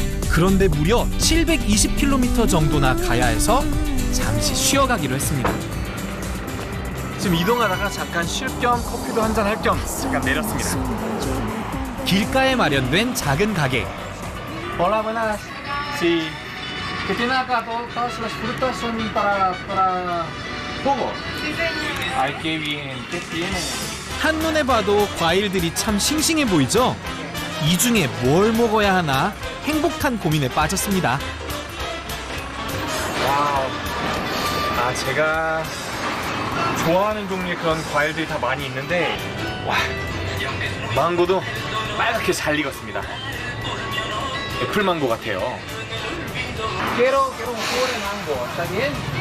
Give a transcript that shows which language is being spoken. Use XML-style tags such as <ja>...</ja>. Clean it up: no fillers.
<ko>그런데 무려 720km 정도나 가야 해서 잠시 쉬어가기로 했습니다. 지금 이동하다가 잠깐 쉴 겸 커피도 한잔 할 겸 잠깐 내렸습니다. 길가에 마련된 작은 가게.</ko> <es>Hola, buenas. Sí. ¿Qué tiene acá? Todas las frutas son para jugo. Ay, qué bien. ¿Qué tiene?</es> <ko>한눈에 봐도 과일들이 참 싱싱해 보이죠? 이 중에 뭘 먹어야 하나 행복한 고민에 빠졌습니다. 와우. 제가 좋아하는 종류의 그런 과일들이 다 많이 있는데, 와, 망고도 빨갛게 잘 익었습니다. 애플망고 같아요.</ko> <es>Quiero un jugo de mango, ¿está bien?</es>